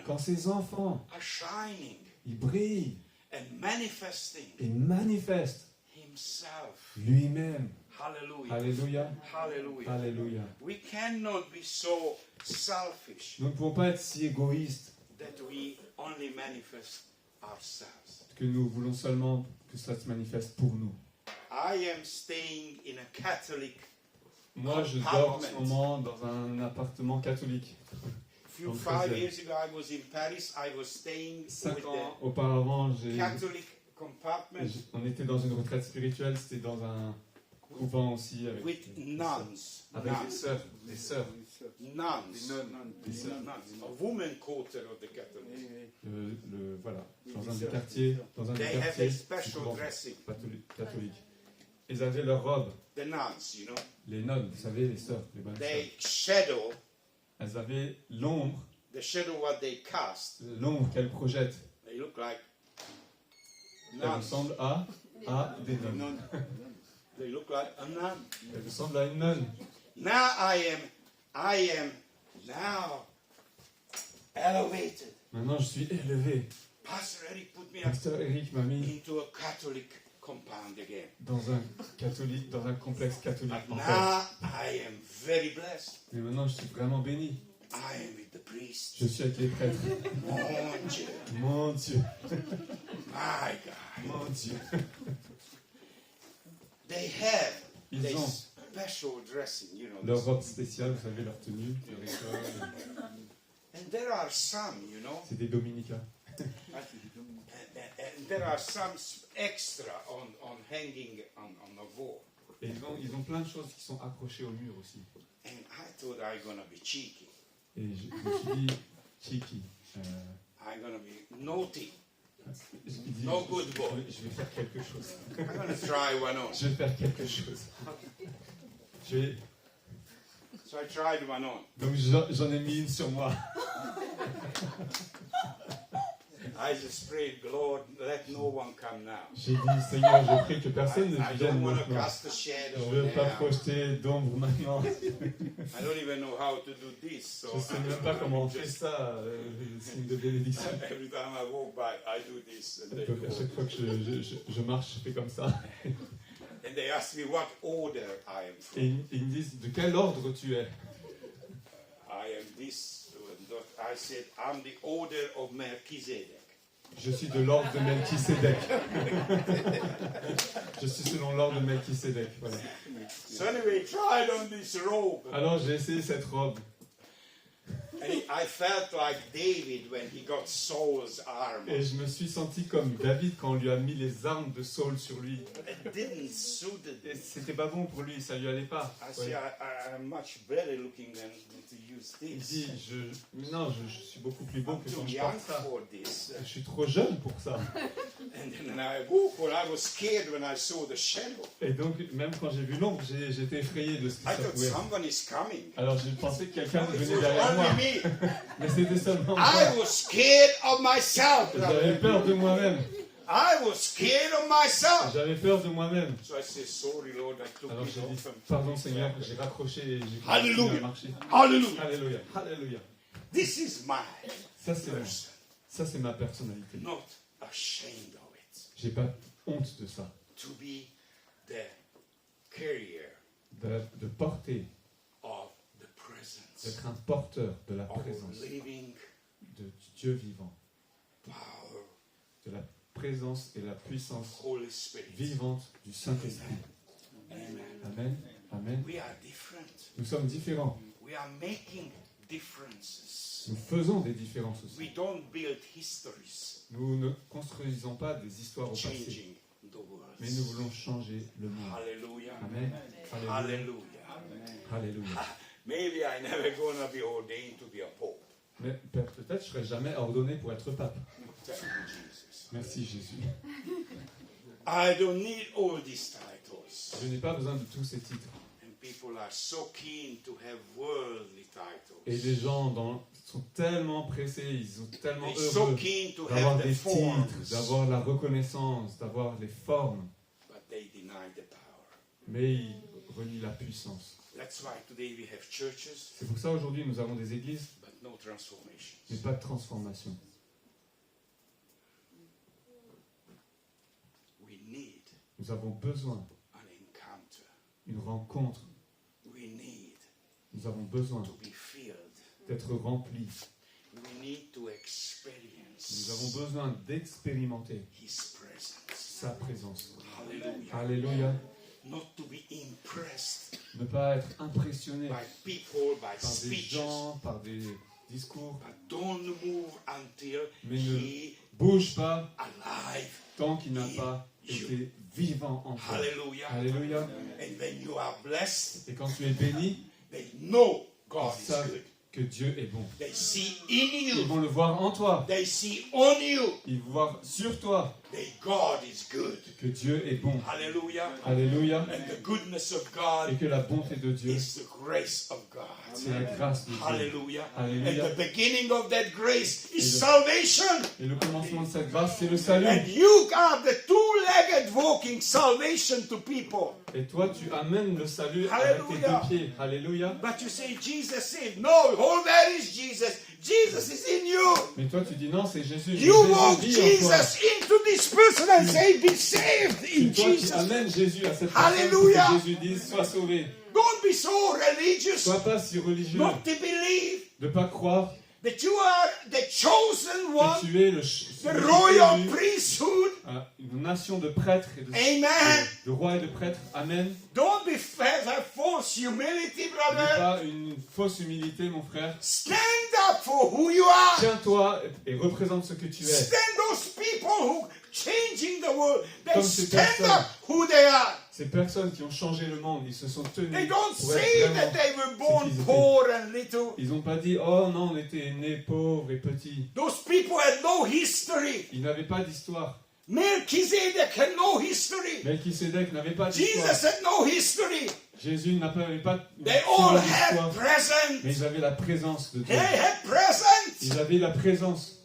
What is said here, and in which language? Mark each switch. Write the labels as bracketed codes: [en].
[fr] quand ses enfants, [en] are shining [fr] ils brillent [en] and manifesting [fr] et manifestent [en] Himself. [fr] lui-même. [en] Hallelujah. [fr] Alléluia. [en] Hallelujah. [fr] Alléluia. [en] We cannot be so selfish [fr] Nous ne pouvons pas être si égoïstes [en] that we only manifest ourselves. [fr] que nous voulons seulement que ça se manifeste pour nous. [en] I am staying in a Catholic. [fr] Moi, je dors en ce moment dans un appartement catholique. [en] Few [fr] Donc, [en] 5 [fr] très [en] years ago, I was in Paris. I was staying [fr] 5 [en] with [fr] ans [en] the [fr] auparavant, [en] Catholic compartment [fr] on était dans une retraite spirituelle, c'était dans un couvent aussi avec, [en] with nuns. [fr] avec [en] Nuns. [fr] des sœurs. [en] Nuns. [fr] Des sœurs. [en] Nuns. A woman quarter of the Catholic. [fr] Voilà, dans un des quartiers, [en] They have [fr] quartiers [en] a special [fr] couvent [en] dressing. [fr] catholiques. Ils avaient leur robe, [en] The nuns, you know, [fr] les nonnes, vous savez, les sœurs, les bonnes sœurs. [en] they shadow, [fr] Elles avaient l'ombre [en] they cast. [fr] l'ombre qu'elles projettent. [en] They look like [fr] Elles [en] nuns. [fr] ressemblent à des nonnes. [en] They look like a nun. [fr] Elles ressemblent à une nonne. [en] Now I am now elevated. [fr] Maintenant, je suis élevé. [en] Pastor Eric put me [fr] Pasteur Eric m'a mis [en] into a Catholic compound again. [fr] dans un complexe catholique. [en] But [fr] encore. [en] now I am very blessed. [fr] Mais maintenant, je suis vraiment béni. [en] I am with the priest. [fr] Je suis avec les prêtres. Mon Dieu. Mon Dieu, [en] My God. [fr] mon Dieu. [en] They have [fr] Ils [en] their [fr] ont [en] special dressing, you know. [fr] leur robe spéciale, vous savez, leur tenue, leur école. [en] And there are some, you know, [fr] C'est des dominicains. [en] and there are some extra on hanging on the wall. [fr] Et ils ont plein de choses qui sont accrochées au mur aussi. [en] And I thought I'm gonna be cheeky. [fr] Et je me suis dit, cheeky. [en] I'm gonna be naughty. [fr] Je me dis, [en] No good boy. [fr] je vais faire quelque chose. [en] I'm gonna try one on. [fr] Je vais faire quelque chose. [en] So I tried one on. [fr] Donc j'en ai mis une sur moi. [en] I just prayed, Lord, let no one come now. [fr] J'ai dit, Seigneur, je prie que personne ne [en] I [fr] vienne [en] don't want to [fr] maintenant. [en] cast a shadow [fr] Je ne veux pas [en] now. [fr] projeter d'ombre maintenant. [en] I don't even know how to do this. So [fr] Je ne sais même pas comment on fait ça, signe de bénédiction. [en] every time I walk by, I do this. And they, [fr] Donc à chaque fois que je marche, je fais comme ça. [en] and they ask me what order I am from. [fr] Et ils me disent, de quel ordre tu es? [en] I am this. I said, I'm the order of Melchizedek. [fr] Je suis de l'ordre de Melchisédek. Je suis selon l'ordre de Melchisédek. Voilà. [en] So anyway, tried on this robe. [fr] Alors j'ai essayé cette robe. [en] And I felt like David when he got Saul's armor. [fr] Et je me suis senti comme David quand on lui a mis les armes de Saul sur lui. [en] It didn't suit [fr] Et [en] it. [fr] c'était pas bon pour lui, ça lui allait pas. [en] I [fr] Ouais. [en] say, I'm much better looking than to use [fr] Il [en] this. [fr] dit, je suis beaucoup plus beau [en] I'm [fr] que [en] too [fr] quand je [en] young [fr] porte ça. [en] for this. [fr] Je suis trop jeune pour ça. [en] And then I woke when I was scared when I saw the shadow. [fr] Et donc, même quand j'ai vu l'ombre, j'étais effrayé de ce que [en] I [fr] ça [en] thought [fr] pouvait être. [en] someone is coming. [fr] Alors j'ai pensé que quelqu'un [en] It [fr] venait [en] was [fr] derrière moi. [en] only me. [fr] Mais c'était seulement moi. [en] I was scared of myself. [fr] J'avais peur de moi-même. [en] I was scared of myself. [fr] J'avais peur de moi-même. [en] So I said, sorry, Lord, I took [fr] Alors [en] it [fr] j'ai dit, [en] off. [fr] pardon Seigneur, j'ai raccroché et j'ai continué Alléluia. à marcher. [en] Hallelujah. [fr] Alléluia. Alléluia. [en] This is my [fr] Ça c'est moi. [en] person. [fr] Ça c'est ma personnalité. [en] Not ashamed of it. [fr] J'ai pas honte de ça. [en] To be the carrier [fr] De porter, [en] of the presence [fr] d'être un porteur de la [en] of [fr] présence [en] living [fr] de Dieu vivant. [en] power, [fr] De la présence et la puissance [en] Holy Spirit. [fr] vivante du Saint-Esprit. [en] Amen. [fr] Amen. Amen. [en] We are different. [fr] Nous sommes différents. [en] We are making differences. [fr] Nous faisons des différences aussi. [en] We don't build histories [fr] Nous ne construisons pas des histoires au passé, [en] changing the world. [fr] mais nous voulons changer le monde. [en] Hallelujah. [fr] Amen. Alléluia. [en] Hallelujah. [fr] Alléluia. [en] Maybe I never gonna be ordained to be a pope. [fr] Mais peut-être je serai jamais ordonné pour être pape. [en] Thank you, Jesus. [fr] Merci Jésus. [en] I don't need all these titles. [fr] Je n'ai pas besoin de tous ces titres. [en] And people are so keen to have worldly [fr] Et les [en] titles. [fr] gens sont tellement pressés, ils sont tellement [en] They're so [fr] heureux [en] keen to [fr] d'avoir [en] have the [fr] des [en] forms, [fr] titres, d'avoir la reconnaissance, d'avoir les formes, [en] but they deny the power. [fr] mais ils renient la puissance. [en] That's why today we have churches, [fr] C'est pour ça aujourd'hui nous avons des églises, [en] but no transformations. [fr] mais pas de transformation. [en] We need [fr] Nous avons besoin [en] an encounter. [fr] d'une rencontre. [en] We need [fr] Nous avons besoin [en] to be filled. [fr] d'être remplis. [en] We need to experience [fr] Nous avons besoin d'expérimenter [en] His presence. [fr] sa présence. [en] Hallelujah. [fr] Alléluia. [en] Not to be impressed [fr] Ne pas être impressionné [en] by people, by [fr] par des [en] speeches, [fr] gens, par des discours, [en] but don't move until [fr] mais ne [en] He [fr] bouge pas [en] alive. [fr] tant qu'il n'a pas été vivant en toi. [en] Hallelujah. [fr] Alléluia. [en] And when you are blessed, [fr] Et quand tu es béni, [en] they know God [fr] ils [en] is [fr] savent [en] good. [fr] que Dieu est bon. [en] They see in [fr] Ils [en] you. [fr] vont le voir en toi. [en] They see on you. [fr] Ils vont voir sur toi [en] That God is good. [fr] que Dieu est bon. [en] Hallelujah. [fr] Alléluia. [en] And the goodness of [fr] Et [en] God [fr] que la bonté de Dieu, [en] is the grace of God. [fr] c'est la grâce de Dieu. [en] Hallelujah. And [fr] Alléluia. [en] the beginning of that grace is [fr] Et le- [en] salvation. [fr] Et le commencement de cette grâce, c'est le salut. [en] And you are the two-legged walking salvation to people. [fr] Et toi, tu amènes le salut avec tes Alléluia. deux pieds. Alléluia. [en] But you say Jesus saved. No, oh, where is Jesus? Jesus is in you. [fr] Mais toi, tu dis non, c'est Jésus. [en] You walk [fr] Jésus vit en toi. [en] Jesus into this person and say, be saved in [fr] C'est toi qui [en] Jesus. [fr] amènes Jésus à cette personne Alléluia. pour que Jésus dise, sois sauvé. [en] Don't be so religious [fr] Sois pas si religieux [en] not to believe [fr] de ne pas croire [en] that you are the chosen one, [fr] que tu es le [en] the royal [fr] élu, [en] priesthood. [fr] une nation de prêtres et [en] Amen. [fr] de rois et de prêtres. Amen. [en] Don't be have false humility, [fr] N'aie [en] brother. [fr] pas une fausse humilité, mon frère. [en] Stand up for who you are. [fr] Tiens-toi et représente ce que tu es. [en] Stand those people who changing the world. They [fr] Comme ces [en] stand [fr] personnes. [en] up who they are. [fr] Ces personnes qui ont changé le monde, ils se sont tenus [en] They don't [fr] pour être [en] say [fr] vraiment [en] that they were born [fr] qu'ils étaient. [en] poor and little. [fr] Ils n'ont pas dit, oh non, on était nés pauvres et petits. [en] Those people had no history. [fr] Ils n'avaient pas d'histoire. [en] Melchizedek had no history. [fr] Melchisedec n'avait pas [en] Jesus [fr] d'histoire. [en] had no history. [fr] Jésus n'avait pas [en] They all [fr] d'histoire. [en] had present. [fr] Mais ils avaient la présence de Dieu. [en] They had present. [fr] Ils avaient la présence.